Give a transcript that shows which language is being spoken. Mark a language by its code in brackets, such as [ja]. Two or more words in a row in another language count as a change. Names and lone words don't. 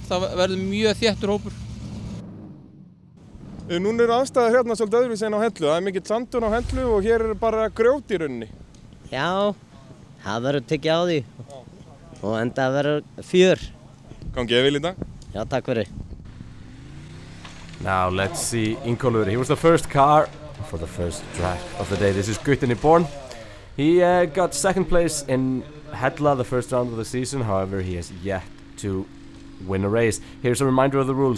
[is] Það verður mjög þéttur hópur. Núna eru aðstæður hérna svolítið öðruvísi en á hellu. Það er mikill sandur á hellu og hér er bara grjót í rauninni. Já, það verður tekið á því og enda verður fjör. Gangi vel í dag. Já, takk fyrir. [en] Now let's see Ingólfur. He was the first car for the first track of the day. This is Guttorm Born. He got second place in Hella the first round of the season. However, he has yet to win a race. Here's a reminder of the rules.